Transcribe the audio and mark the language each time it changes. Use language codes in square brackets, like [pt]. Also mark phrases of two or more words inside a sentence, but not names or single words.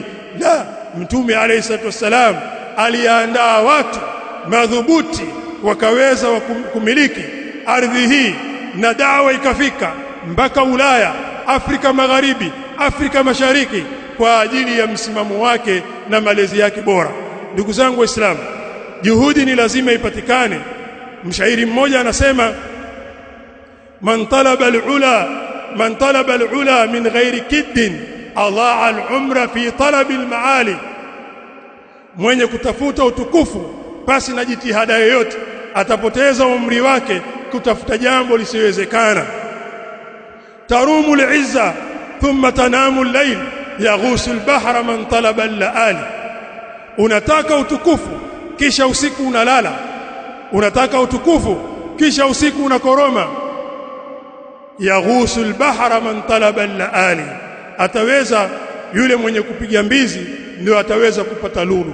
[sw] La, Mtume [ar] عليه الصلاة والسلام [sw] aliandaa watu madhubuti wakaweza kumiliki ardhi hii, na dawa ikafika mpaka Ulaya, Afrika Magharibi, Afrika Mashariki, kwa ajili ya msimamo wake na malezi yake bora. Ndugu zangu Waislamu, juhudi ni lazima ipatikane. Mshairi mmoja anasema, [ar] من طلب العلا من غير كد أضاع العمر في طلب المحال, [sw] mwenye kutafuta utukufu pasi na jitihada yoyote atapoteza umri wake kutafuta jambo lisiwezekana. [ar] تروم العز ثم تنام الليل يغوص البحر من طلب اللآلي, [sw] unataka utukufu kisha usiku unalala, unataka utukufu kisha usiku unakoroma. [ar] يغوص البحر من طلب اللآلي, [sw] ataweza yule mwenye kupiga mbizi ndio ataweza kupata lulu.